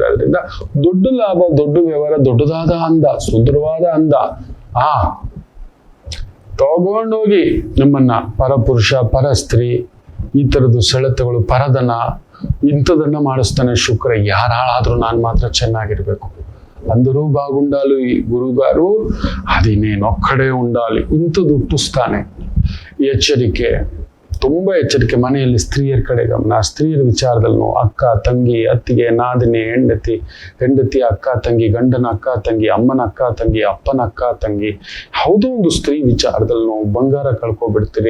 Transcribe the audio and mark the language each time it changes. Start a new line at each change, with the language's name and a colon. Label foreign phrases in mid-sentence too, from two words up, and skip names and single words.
Kannada: ಅದರಿಂದ ದೊಡ್ಡ ಲಾಭ, ದೊಡ್ಡ ವ್ಯವಹಾರ, ದೊಡ್ಡದಾದ ಅಂದ, ಸುಂದರವಾದ ಅಂದ. ತಗೊಂಡೋಗಿ ನಿಮ್ಮನ್ನ ಪರಪುರುಷ, ಪರಸ್ತ್ರೀ, ಈ ತರದ್ದು ಸೆಳೆತಗಳು, ಪರದನ, ಇಂಥದನ್ನ ಮಾಡಿಸ್ತಾನೆ ಶುಕ್ರ. ಯಾರು ಹಾಳಾದ್ರೂ ನಾನು ಮಾತ್ರ ಚೆನ್ನಾಗಿರ್ಬೇಕು.
Telugu: అందరూ బాగుండాలి గురుగారు, అది నేను ఒక్కడే ఉండాలి,
Kannada: ఇంಥದ್ದು ಹುಟ್ಟಿಸ್ತಾನೆ. ಎಚ್ಚರಿಕೆ, ತುಂಬಾ ಎಚ್ಚರಿಕೆ. ಮನೆಯಲ್ಲಿ ಸ್ತ್ರೀಯರ ಕಡೆ ಗಮನ, ಸ್ತ್ರೀಯರ ವಿಚಾರದಲ್ಲಿ ಅಕ್ಕ ತಂಗಿ, ಅತ್ತಿಗೆ ನಾದಿನಿ, ಹೆಂಡತಿ ಅಕ್ಕ ತಂಗಿ, ಗಂಡನ ಅಕ್ಕ ತಂಗಿ, ಅಮ್ಮನ ಅಕ್ಕ ತಂಗಿ, ಅಪ್ಪನ ಅಕ್ಕ ತಂಗಿ, ಯಾವುದೋ ಒಂದು ಸ್ತ್ರೀ ವಿಚಾರದಲ್ಲಿ ಬಂಗಾರ ಕಳ್ಕೊಬಿಡ್ತೀರಿ.